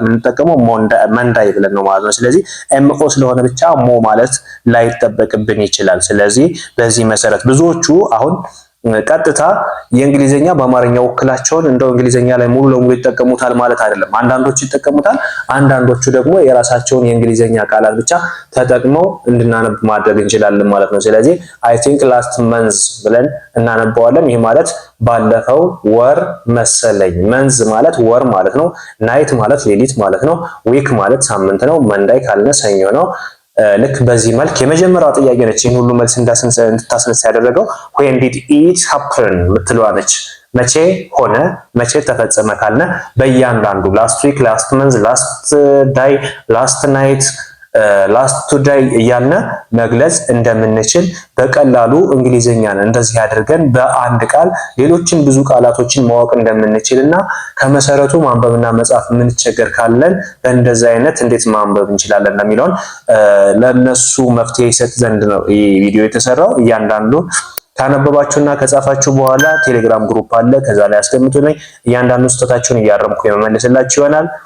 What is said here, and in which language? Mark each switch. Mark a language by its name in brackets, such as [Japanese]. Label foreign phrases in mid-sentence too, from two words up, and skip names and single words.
[Amharic] የምንጠቀመው መንዳይ ብለን ነው ማለት ነው። ስለዚህ MO ስለሆነ ብቻ ሞ ማለት ላይጠበቅብን ይችላል። ስለዚህ በዚህ መሰረት ብዙዎቹ አሁን ቀጥታ የእንግሊዘኛ በአማርኛ ወክላቸውን እንደው እንግሊዘኛ ላይ ሙሉ ለሙሉ ይጠቀሙታል ማለት አይደለም። አንዳንዶቹ ይጠቀሙታል፣ አንዳንዶቹ ደግሞ የራሳቸውን የእንግሊዘኛ ቃላት ብቻ ተጠቅመው እንድናነብ ማድረግ እንችላለን ማለት ነው። ስለዚህ [English] I think last month [Amharic] ብለን እናነባዋለን። ይህ ማለት ባለፈው ወር መሰለኝ። መንዝ ማለት ወር ማለት ነው። ናይት ማለት ሌሊት ማለት ነው። ዊክ ማለት ሳምንት ነው። መንዳይ ካልነ ሰኞ ነው። ልክ በዚህ መልክ የመጀመሪያው ጥያቄ ነች ይህን ሁሉ መልስ እንድታስነሳ ያደረገው [English] when did it happen [Amharic] ምትለዋ ነች። መቼ ሆነ መቼ ተፈጸመ ካልነ በእያንዳንዱ [English] last week last month last day last night last today [Amharic] እያልነ መግለጽ እንደምንችል በቀላሉ እንግሊዘኛን እንደዚህ አድርገን በአንድ ቃል ሌሎችን ብዙ ቃላቶችን ማወቅ እንደምንችልና ከመሰረቱ ማንበብና መጻፍ የምንቸገር ካለን በእንደዚህ አይነት እንዴት ማንበብ እንችላለን የሚለውን ለነሱ መፍትሄ ይሰጥ ዘንድ ነው ይህ ቪዲዮ የተሰራው። እያንዳንዱ ካነበባችሁና ከጻፋችሁ በኋላ ቴሌግራም ግሩፕ አለ፣ ከዛ ላይ አስቀምጡልኝ። እያንዳንዱ ስህተታችሁን እያረምኩ የመመልስላችሁ ይሆናል።